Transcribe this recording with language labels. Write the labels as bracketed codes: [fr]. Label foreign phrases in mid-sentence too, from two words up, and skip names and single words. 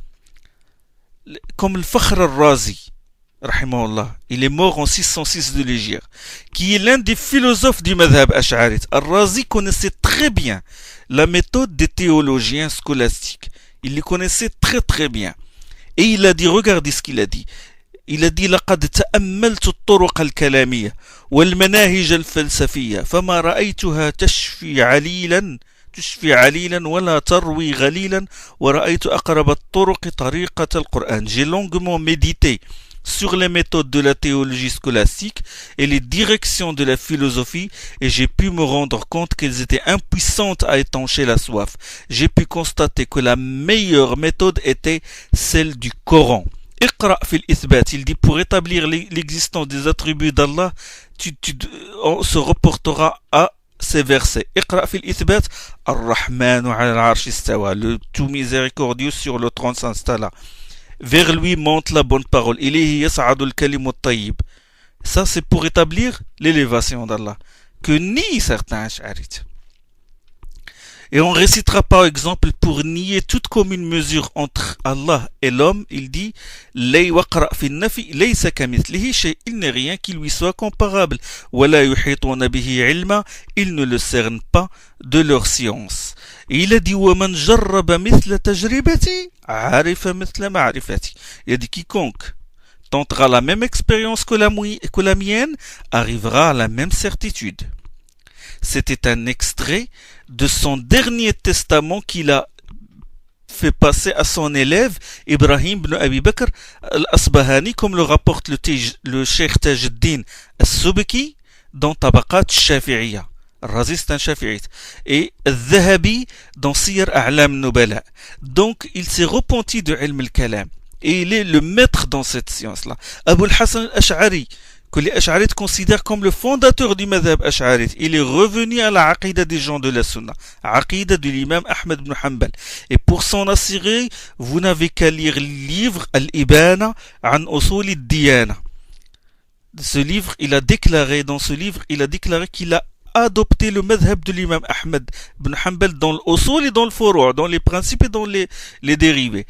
[fr] Comme le Fakhr al-Razi, rahimahullah, il est mort en 606 de l'Hégire, qui est l'un des philosophes du madhab ash'arite. Al-Razi connaissait très bien la méthode des théologiens scolastiques. Il les connaissait très très bien. Et il a dit, regardez ce qu'il a dit. Il a dit [ar] لقد تأملت الطرق الكلامية والمناهج الفلسفية فما رأيتها تشفي عليلا ولا تروي غليلا ورأيت أقرب الطرق طريقة القرآن. [fr] J'ai longuement médité sur les méthodes de la théologie scolastique et les directions de la philosophie, et j'ai pu me rendre compte qu'elles étaient impuissantes à étancher la soif. J'ai pu constater que la meilleure méthode était celle du Coran. [ar] اقرأ في الإثبات, [fr] il dit pour établir l'existence des attributs d'Allah, on se reportera à ces versets. [ar] اقرأ في الإثبات الرحمن على العرش استوى, [fr] le tout miséricordieux sur le trône s'installa. Vers lui monte la bonne parole. [ar] إليه يصعد الكلم الطيب. [fr] Ça, c'est pour établir l'élévation d'Allah, que nient certains ash'arites. Et on récitera par exemple pour nier toute commune mesure entre Allah et l'homme, il dit [ar] لا واقرأ في نفي ليس كمثله شيء, [fr] il n'est rien qui lui soit comparable. [ar] ولا يحيطون به علما, [fr] ils ne le cernent pas de leur science. Et il a dit [ar] وَمَنْ جَرَّبَ مِثْلَ تَجْرِبَتِي عَرِفَ مِثْلَ مَعْرِفَتِي. [fr] Il a dit quiconque tentera la même expérience que la mienne arrivera à la même certitude. C'était un extrait de son dernier testament qu'il a fait passer à son élève Ibrahim ibn Abi Bakr al-Asbahani, comme le rapporte le Cheikh Tajuddin al-Subki dans Tabaqat al-Shafi'iyya. Razi, c'est un shafi'ite. Et Al-Dhahabi dans Siyar A'lam Nubala. Donc, il s'est repenti de [ar] علم الكلام. [fr] Et il est le maître dans cette science-là. Abu al-Hassan al-Ash'ari, que les Ash'arites considèrent comme le fondateur du madhab Ash'arite, il est revenu à la aqidah des gens de la sunna, aqidah de l'imam Ahmed ibn Hanbal. Et pour s'en assurer, vous n'avez qu'à lire le livre Al-Ibana an Usul al-Diyana. Dans ce livre, il a déclaré qu'il a adopté le madhab de l'imam Ahmed ibn Hanbal dans l'usul et dans le furu', dans les principes et dans les dérivés.